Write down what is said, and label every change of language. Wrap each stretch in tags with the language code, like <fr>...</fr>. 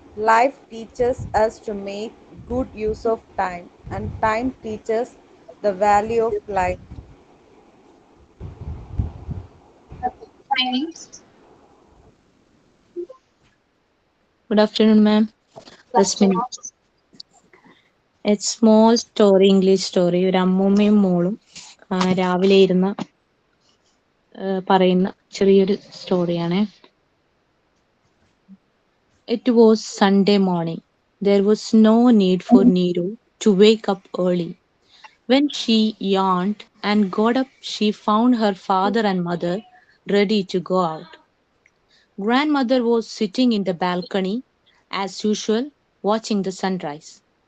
<en>Life teaches us to make good use of time, and time teaches the value of life. Timings. Good afternoon, ma'am. Rasmini. It's small story, English story.</en> <ml>ഒരു അമ്മൂമ്മയും മോളും രാവിലെ ഇരുന്ന് പറയുന്ന ചെറിയൊരു സ്റ്റോറിയാണ്.</ml> <en>It was Sunday morning. There was no need for Neeru to wake up early. When she yawned and got up, she found her father and mother ready to go out. Grandmother was sitting in the balcony, as usual, watching the sunrise.</en>